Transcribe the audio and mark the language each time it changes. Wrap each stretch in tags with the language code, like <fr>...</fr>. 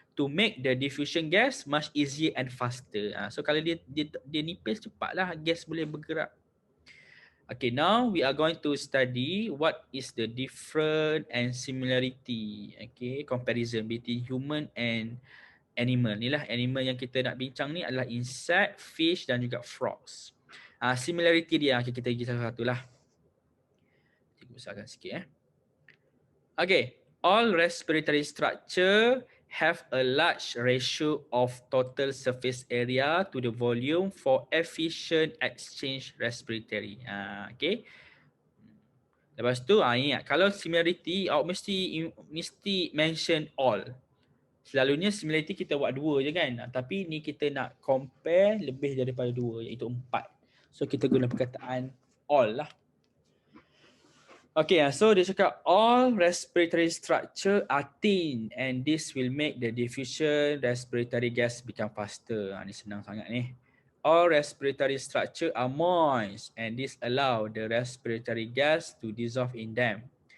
<en>To make the diffusion gas much easier and faster. So</en> <ms>kalau dia nipis, cepatlah gas boleh bergerak.</ms> <en>Okay, now we are going to study what is the different and similarity, okay, comparison between human and animal.</en> <ms>Inilah animal yang kita nak bincang ni adalah insect, fish dan juga frogs. Similarity dia, okay, kita pergi satu-satu lah. Kita besarkan sikit.</ms> <en>Okay, all respiratory structure have a large ratio of total surface area to the volume for efficient exchange respiratory.</en> <ms>Okay. Lepas tu, ingat, kalau similarity, awak mesti mention all. Selalunya similarity kita buat 2 je kan. Tapi ni kita nak compare lebih daripada 2, iaitu 4. So kita guna perkataan all lah.</ms> <en>Okay, so</en> <ms>dia cakap</ms> <en>all respiratory structure are thin and this will make the diffusion respiratory gas become faster.</en> <ms>Ni senang sangat ni.</ms> <en>All respiratory structure are moist and this allow the respiratory gas to dissolve in them.</en>